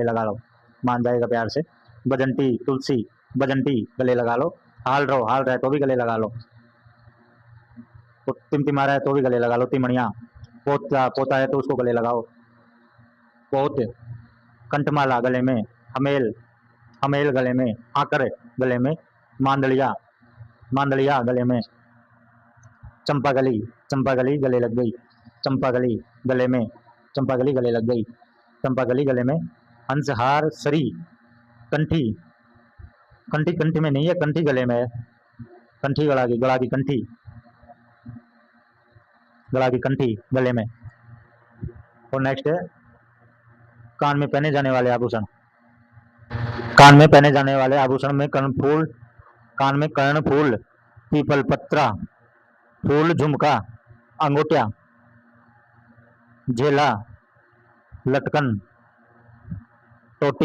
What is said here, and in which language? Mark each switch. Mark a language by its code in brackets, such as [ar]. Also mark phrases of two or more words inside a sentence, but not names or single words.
[hi] लगा लो, मान जाएगा प्यार से, बजंटी, तुलसी, बजंटी गले लगा लो, हाल रो, हाल रहा है तो भी गले लगा लो, तो टिमटिमा रहा है तो भी गले लगा लो, तिमणिया, पोता, पोता है तो उसको गले लगाओ, पोत, कंठमाला गले में, हमेल, हमेल गले में, आकर गले में, मांदलिया, मांदलिया गले में, चंपागली, चंपागली गले लग गई, चंपागली गले में, चंपागली गले लग गई, चंपागली गले में, हंसहार, सरी, कंठी, कंठी कंठी में नहीं है, कंठी गले में है, कंठी गला की कंठी, गला की कंठी गले में। और नेक्स्ट है कान में पहने जाने वाले आभूषण, कान में पहने जाने वाले आभूषण में कर्णफूल, कान में कर्णफूल, पीपल पत्रा, फूल, झुमका, अंगूठिया, झेला, लटकन, टोटी।